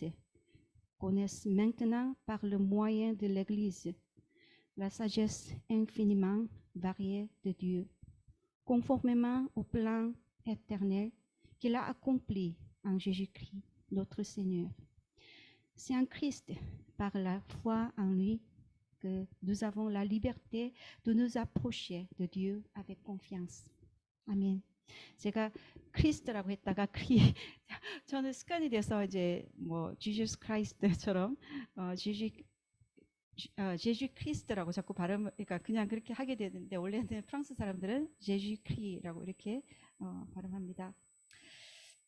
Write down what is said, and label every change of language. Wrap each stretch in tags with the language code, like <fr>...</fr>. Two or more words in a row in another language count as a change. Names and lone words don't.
<fr>connaissent maintenant par le moyen de l'Église la sagesse infiniment variée de Dieu, conformément au plan éternel qu'il a accompli en Jésus-Christ, notre Seigneur. C'est en Christ, par la foi en lui, que nous avons la liberté de nous approcher de Dieu avec confiance.</fr> <ko>아멘. 제가 크리스트라고 했다가 저는 습관이 돼서 이제 뭐 지저스 크라이스트처럼 제주 크리스트라고 자꾸 그러니까 그냥 그렇게 하게 되는데 원래는 프랑스 사람들은 제주 크리라고 이렇게 발음합니다.</ko>